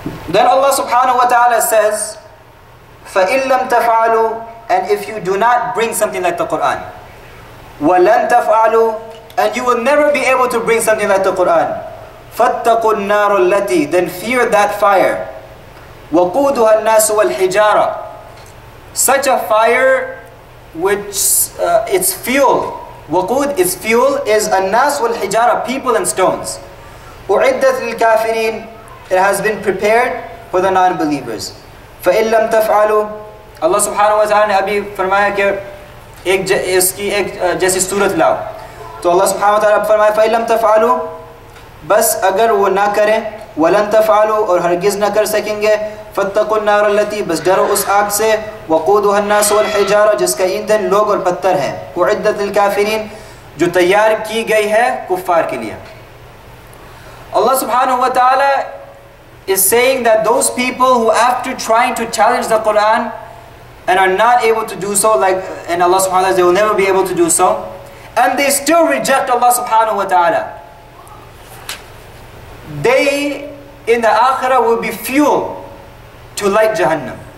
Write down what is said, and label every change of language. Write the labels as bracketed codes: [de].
[en] Then Allah subhanahu wa ta'ala says, [ar] فَإِن لَمْ تَفْعَلُوا, [en] and if you do not bring something like the Quran, [ar] وَلَن تَفْعَلُوا, [en] and you will never be able to bring something like the Quran, [ar] فَاتَّقُوا النَّارُ الَّتِي, [en] then fear that fire, [ar] وَقُودُهَا النَّاسُ وَالْحِجَارَةِ, [en] such a fire which its fuel, waqud, its fuel is [ar] النَّاسُ وَالْحِجَارَةِ, [en] people and stones. [ar] أُعِدَّتْ لِلْكَافِرِينَ, [en] it has been prepared for the non-believers. [ar] فَإِن لَمْ تَفْعَلُوا, [hi] Allah subhanahu wa ta'ala ने अभी फरमाया कि इसकी एक जैसी सूरत लाओ. तो Allah subhanahu wa ta'ala फरमाया [ar] فَإِن لَمْ تَفْعَلُوا, [hi] बस अगर वो ना करें, [ar] وَلَن تَفْعَلُوا, [hi] और हरगिज़ ना कर सकेंगे, [ar] فَاتَّقُوا النَّارَ الَّتِي, [hi] बस डरो उस आग से, [ar] وَقُودُهَا النَّاسُ وَالْحِجَارَةُ, [hi] जिसका ईंधन लोग और पत्थर हैं, [ar] أُعِدَّتْ لِلْكَافِرِينَ, [hi] जो तैयार की गई है कुफ़ार के लिए. [en] Allah subhanahu wa ta'ala is saying that those people who, after trying to challenge the Quran and are not able to do so, and Allah subhanahu wa ta'ala, they will never be able to do so, and they still reject Allah subhanahu wa ta'ala, they in the akhirah will be fuel to light Jahannam.